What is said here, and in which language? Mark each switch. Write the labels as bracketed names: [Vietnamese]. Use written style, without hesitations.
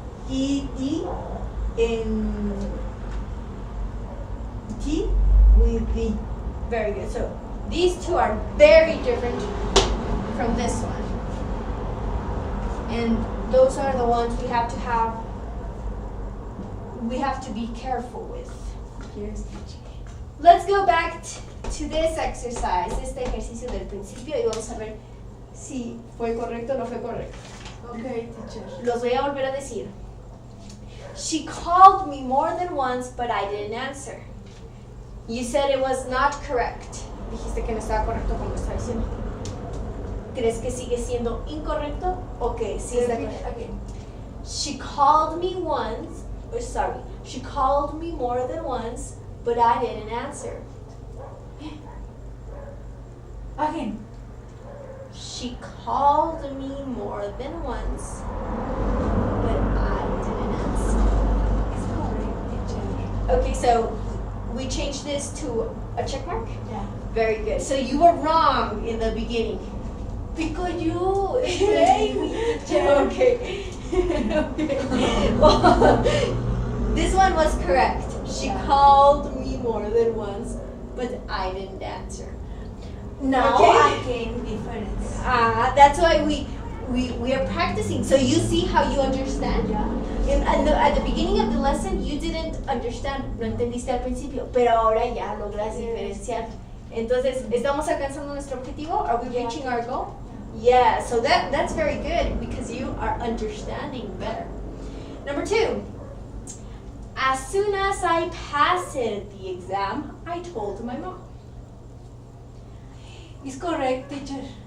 [English] ed and t with d. Very good. So these two are very different from this one. And those are the ones we have to be careful with. Yes. Let's go back to this exercise, [Spanish] este ejercicio del principio, y vamos a ver si fue correcto o no fue correcto. [English] Okay, teacher. [Spanish] Los voy a volver a decir. [English] She called me more than once, but I didn't answer. You said it was not correct. [Spanish] Dijiste que no estaba correcto como estaba diciendo. ¿Crees que sigue siendo incorrecto o que sí está correcto? [English] Again. She called me once, she called me more than once, but I didn't answer. Again. She called me more than once, but I didn't answer. It's correct, teacher. Okay, so we changed this to a check mark? Yeah. Very good. So you were wrong in the beginning. Because you explained me, teacher. Okay. Okay. Well, this one was correct. She Yeah. called me more than once, but I didn't answer. Now Okay. again, difference. That's why we are practicing. So you see how you understand? Yeah. At the beginning of the lesson, you didn't understand, [Spanish] no entendiste al principio, pero ahora ya logras diferenciar. Entonces, ¿estamos alcanzando nuestro objetivo? [English] Are we Yeah. reaching our goal? Yeah, so that's very good because you are understanding better. Number 2. As soon as I passed the exam, I told my mom. It's correct, teacher.